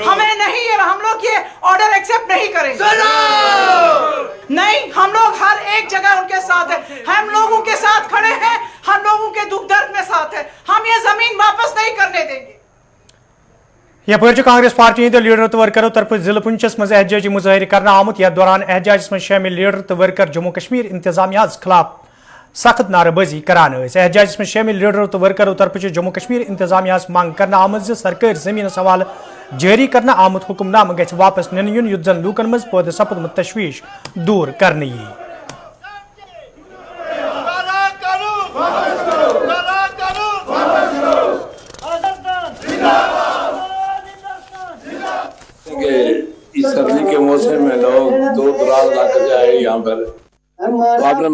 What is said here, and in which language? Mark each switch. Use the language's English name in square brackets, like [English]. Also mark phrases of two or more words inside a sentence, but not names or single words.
[Hindi] हमें नहीं है, हम लोग ये ऑर्डर एक्सेप्ट नहीं करेंगे। नहीं, हम लोग हर एक जगह उनके साथ है, हम लोगों के साथ खड़े हैं, हम लोगों के दुख दर्द में साथ है। हम ये जमीन वापस नहीं करने देंगे। [Kashmiri] यह कांग्रेस पार्टी हिंद लीडर तो वर्करों तरफ जिला पुंछस मज एहजाजी मुजाहिर करना आमुत। यथ दौरान एहजाज में शामिल लीडर तो वर्कर जम्मू कश्मीर इंतजामिया खिलाफ सख्त नारेबाजी करान। एहजाज में शामिल लीडरों तो वर्करों तरफ जम्मू कश्मीर इंतजामिया मांग करना आमद सरकारी जमीन सवाल जारी करना आमुत हुक्मनाम गि वापस निन युन युद्ध जन लूकन मज पैदा सपदमुत तशवीश दूर करने। [Hindi] इस सर्दी के मौसम में लोग दूर दराज इलाके जाए यहाँ पर, तो आपने